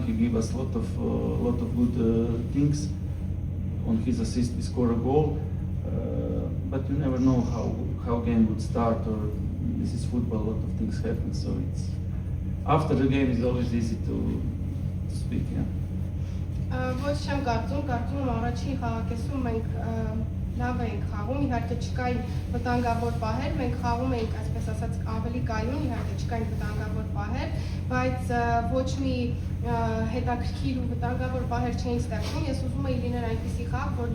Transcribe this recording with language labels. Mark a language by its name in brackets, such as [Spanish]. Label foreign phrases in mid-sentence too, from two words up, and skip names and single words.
[English] He gave us lot of good things. On his assist, we score a goal. But you never know how game would start, or this is football. A lot of things happen. So it's after the game is always easy to speak. Yeah. [Armenian] Ոչ չեմ կարծում առաջին խաղակեսում մենք լավ էինք խաղում, իհարկե չկային վտանգավոր պահեր, մենք խաղում էինք, այսպես ասած, ավելի կայուն, իհարկե չկային վտանգավոր պահեր, բայց ոչ մի հետաքրքիր ու վտանգավոր պահեր չէին ստեղծում։ Ես ուզում էի լիներ այնպիսի խաղ, որ